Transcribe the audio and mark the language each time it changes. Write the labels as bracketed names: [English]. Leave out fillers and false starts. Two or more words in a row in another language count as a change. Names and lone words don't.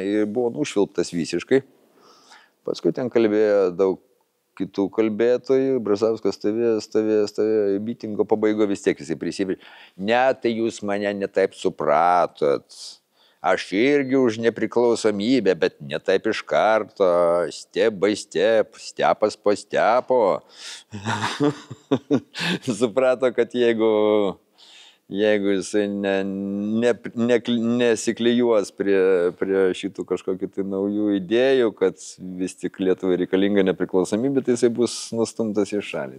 [Lithuanian] Ir buvo nušvilptas visiškai. Paskui ten kalbėjo daug kitų kalbėtojų, Brazauskas stovėjo, mitingo pabaigo vis tiek jisai prisibėrė. Ne, tai jūs mane netaip supratot. Aš irgi už nepriklausomybę, bet ne taip iš karto, [English] step by step, [Lithuanian] stepas po stepo. Suprato, kad jeigu jisai nesiklijuos prie šitų kažkokių tai naujų idėjų, kad vis tik Lietuvai reikalinga nepriklausomybė, tai jisai bus nustumtas į šalį.